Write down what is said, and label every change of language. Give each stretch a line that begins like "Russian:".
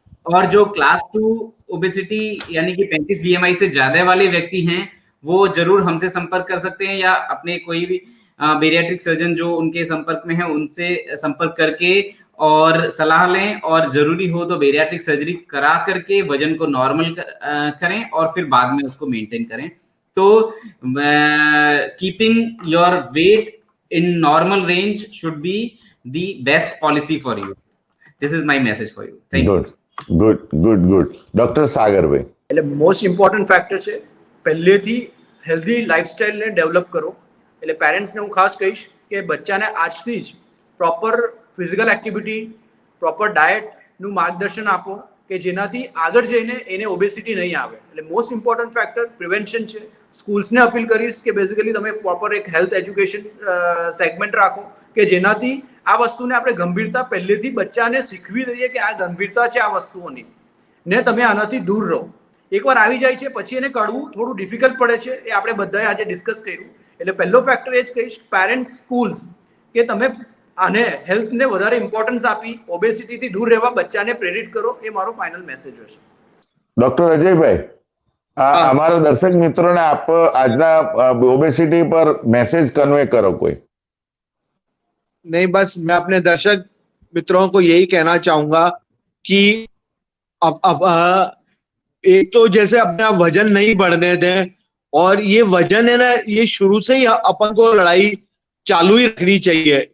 Hindi: और जो class 2 obesity यानी कि 35 बीएमआई से ज्यादा वाले व्यक्ति हैं, वो जरूर हमसे संपर्क कर सकते हैं या अपने कोई भी बेरियाट्रिक सर्जन जो उनके संपर्क में है उनसे संपर्क करके और सलाह लें, और जरूरी हो तो बेरियाट्रिक सर्जरी करा करके वजन को नॉर्मल करें और फिर बाद में उसको मेंटेन करें।
English: तो keeping your weight in normal range should be the best policy for you. This is my message for you. Thank you. Good. Doctor Sagarbhai,
Gujarati: એટલે મોસ્ટ ઇમ્પોર્ટન્ટ ફેક્ટર છે પહેલેથી હેલ્ધી લાઈફસ્ટાઈલને ડેવલપ કરો. એટલે પેરેન્ટ્સને હું ખાસ કહીશ કે બચ્ચાને આજથી જ પ્રોપર ફિઝિકલ એક્ટિવિટી, પ્રોપર ડાયટનું માર્ગદર્શન આપો કે જેનાથી આગળ જઈને એને ઓબેસિટી નહીં આવે. એટલે મોસ્ટ ઇમ્પોર્ટન્ટ ફેક્ટર પ્રિવેન્શન છે. સ્કૂલ્સને અપીલ કરીશ કે બેઝિકલી તમે પ્રોપર એક હેલ્થ એજ્યુકેશન સેગમેન્ટ રાખો કે જેનાથી આ વસ્તુને આપણે ગંભીરતા પહેલેથી બચ્ચાને શીખવી દઈએ કે આ ગંભીરતા છે આ વસ્તુઓની, ને તમે આનાથી દૂર રહો. એકવાર આવી જાય છે પછી એને કળવું થોડું ડિફિકલ્ટ પડે છે, એ આપણે બધાએ આજે ડિસ્કસ કર્યું. એટલે પહેલો ફેક્ટર એ જ કહીશ પેરેન્ટ્સ, સ્કૂલ્સ, કે તમે આને હેલ્થને વધારે ઇમ્પોર્ટન્સ આપી ઓબેસિટીથી દૂર રહેવા બચ્ચાને પ્રેરિત કરો. એ મારો ફાઇનલ મેસેજ હશે.
Hindi: ડોક્ટર અજયભાઈ, हमारे दर्शक मित्रों ने आप
Gujarati: આજના
Hindi: ओबेसिटी पर मैसेज कन्वे करो कोई. नहीं, बस मैं अपने दर्शक मित्रों को यही कहना चाहूंगा कि अब एक तो जैसे अपना वजन नहीं बढ़ने दें, और ये वजन है ना, ये शुरू से ही अपन को लड़ाई चालू ही रखनी चाहिए.